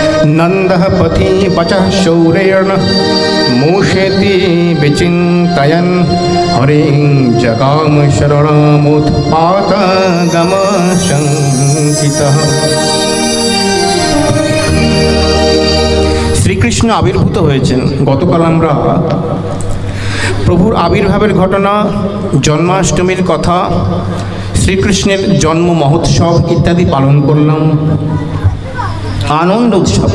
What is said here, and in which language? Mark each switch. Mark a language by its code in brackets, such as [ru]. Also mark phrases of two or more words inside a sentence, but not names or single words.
[sa] नंदः पथि वचः शौरेण मूषेति विचिन्तयन् हरिं जगाम शरणमुत्पातगमशङ्कितः। [bn] শ্রীকৃষ্ণ আবির্ভূত হয়েছেন। গতকাল আমরা প্রভুর আবির্ভাবের ঘটনা, জন্মাষ্টমীর কথা, শ্রীকৃষ্ণের জন্ম মহোৎসব ইত্যাদি পালন করলাম, আনন্দ উৎসব।